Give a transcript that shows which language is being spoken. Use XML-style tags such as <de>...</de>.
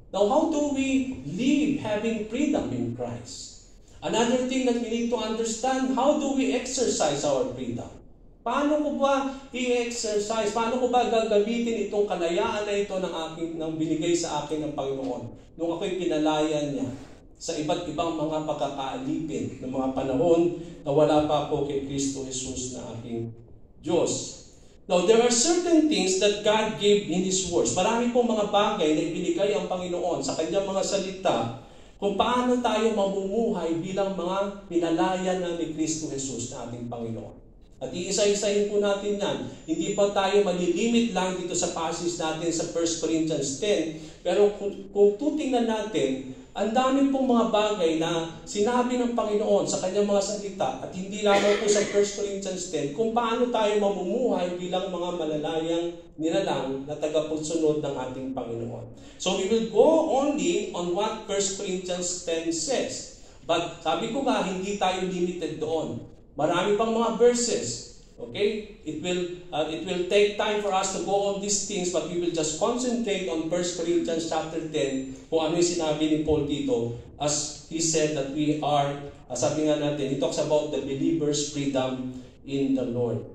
<en>Now, how do we live having freedom in Christ? Another thing that we need to understand, how do we exercise our freedom?</en> <tl>Paano ko ba i-exercise? Paano ko ba gagamitin itong kalayaan na ito ng binigay sa akin ng Panginoon nung ako'y pinalaya niya sa iba't ibang mga pagkakaalipin ng mga panahon na wala pa ako kay Kristo Jesus na aking Diyos.</tl> <en>Now, there are certain things that God gave in His words.</en> <tl>Marami pong mga bagay na ibinigay ang Panginoon sa Kanyang mga salita kung paano tayo mamumuhay bilang mga pinalaya na ni Kristo Jesus na ating Panginoon. At iisa-isahin po natin yan. Hindi pa tayo malilimit lang dito sa passage natin sa 1 Corinthians 10. Pero kung tutingnan natin, ang dami pong mga bagay na sinabi ng Panginoon sa Kanyang mga salita at hindi lamang po sa 1 Corinthians 10 kung paano tayo mamumuhay bilang mga malalayang nilalang na tagapagsunod ng ating Panginoon.</tl> <en>So we will go only on what 1 Corinthians 10 says.</en> <tl>But sabi ko nga, hindi tayo limited doon. Marami pang mga verses. Okay?</tl> <en>It will take time for us to go on these things, but we will just concentrate on 1 Corinthians chapter 10</en> <tl>kung ano yung sinabi ni Paul dito</tl> <en>as he said that we are,</en> <tl>sabi nga natin,</tl> <en>he talks about the believer's freedom in the Lord.</en>